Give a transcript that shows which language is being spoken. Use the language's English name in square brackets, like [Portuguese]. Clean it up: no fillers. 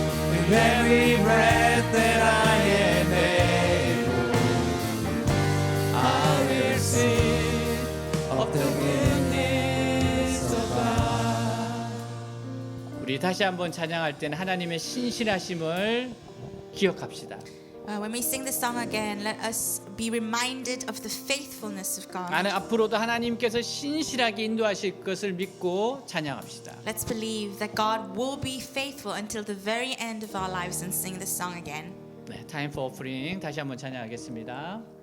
[English] With every breath that I am able, I will sing of the goodness of God. [Korean] 우리 다시 한번 찬양할 때는 하나님의 신실하심을 기억합시다. [English] When we sing this song again, let us be reminded of the faithfulness of God. [Korean] 나는 앞으로도 하나님께서 신실하게 인도하실 것을 믿고 찬양합시다. [English] Let's believe that God will be faithful until the very end of our lives and sing this song again. [Korean] 네, [English] Time for Offering [Korean] 다시 한번 찬양하겠습니다.